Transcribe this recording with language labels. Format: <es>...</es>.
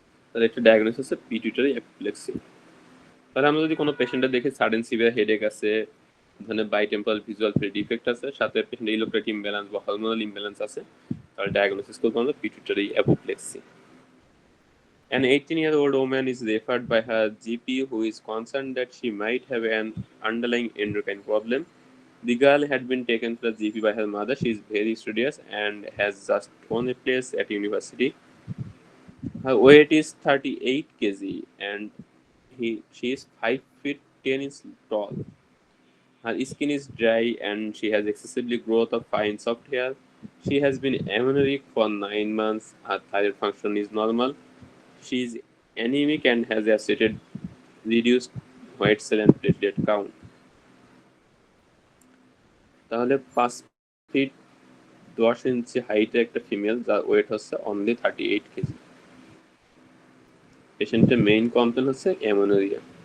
<bn>তাহলে একটা ডায়াগনোসিস হচ্ছে পিটুইটারি অ্যাপোপ্লেক্সি। তাহলে আমরা যদি কোনো পেশেন্টের দেখি সাডেন সিভিয়ার হেডেক আছে, ধরনের বাইটেম্পোরাল ভিজুয়াল ফিল্ড ডিফেক্ট আছে, সাথে পেশেন্টের ইলেকট্রিক ইমব্যালেন্স বা হরমোনাল ইমব্যালেন্স আছে, তাহলে ডায়াগনোসিস করতে আমরা pituitary অ্যাপোপ্লেক্সি।</bn> <en>An 18-year-old woman is referred by her GP who is concerned that she might have an underlying endocrine problem. The girl had been taken to the GP by her mother. She is very studious and has just won a place at university. Her weight is 38 kg and she is 5 feet 10 inches tall. Her skin is dry and she has excessively growth of fine soft hair. She has been amenorrheic for 9 months. Her thyroid function is normal. She is anemic and has associated reduced white cell and platelet count.</en> <bn>তাহলে 5 fit 10 ইঞ্চি হাইটের একটা female, যার wait হচ্ছে only 38 KG. পেশেন্টের main complain হচ্ছে অ্যামোনোরিয়া।</bn>